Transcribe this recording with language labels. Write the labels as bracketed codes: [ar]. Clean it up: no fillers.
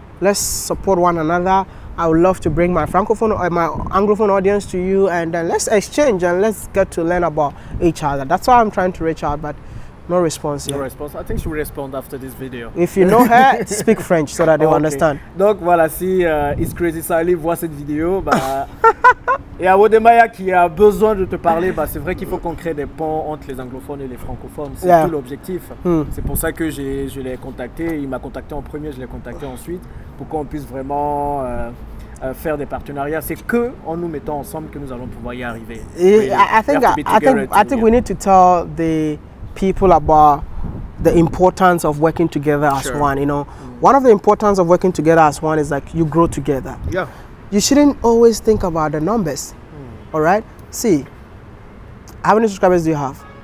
[en] Let's support one another. I would love to bring my Francophone or my Anglophone audience to you, and let's exchange and let's get to learn about each other. That's why I'm trying to reach out, but no response yet. No response. I think she will respond after this video. If you know her, speak French so that they will understand. [fr] Donc voilà, si It's Crazy Sally voit cette vidéo, bah, et à Wode Maya qui a besoin de te parler, bah, c'est vrai qu'il faut qu'on crée des ponts entre les anglophones et les francophones. C'est tout l'objectif. C'est pour ça que je l'ai contacté. Il m'a contacté en premier, je l'ai contacté ensuite, pour qu'on puisse vraiment faire des partenariats. C'est que en nous mettant ensemble que nous allons pouvoir y arriver. [en] I think we need to tell the people about the importance of working together as one. You know, one of the importance of working together as one is like you grow together. Yeah. You shouldn't always think about the numbers. All right. See, how many subscribers do you have?